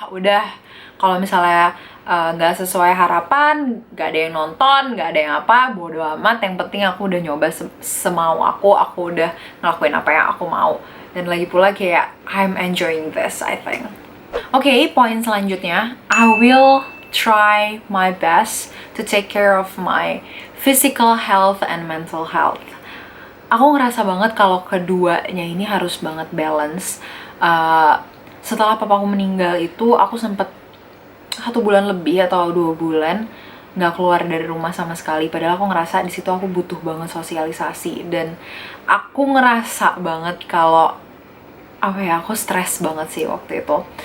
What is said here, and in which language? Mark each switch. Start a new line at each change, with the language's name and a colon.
Indonesian: Udah, kalau misalnya nggak sesuai harapan, nggak ada yang nonton, nggak ada yang bodo amat. Yang penting aku udah nyoba semau aku udah ngelakuin apa yang aku mau. Dan lagi pula kayak
English: I'm enjoying this, I think.
Indonesian: Oke, poin selanjutnya,
English: I will try my best to take care of my physical health and mental health.
Indonesian: Aku ngerasa banget kalau keduanya ini harus banget balance. Setelah papaku meninggal itu, aku sempet 1 bulan lebih atau 2 bulan nggak keluar dari rumah sama sekali. Padahal aku ngerasa di situ aku butuh banget sosialisasi, dan aku ngerasa banget kalau aku stres banget sih waktu itu.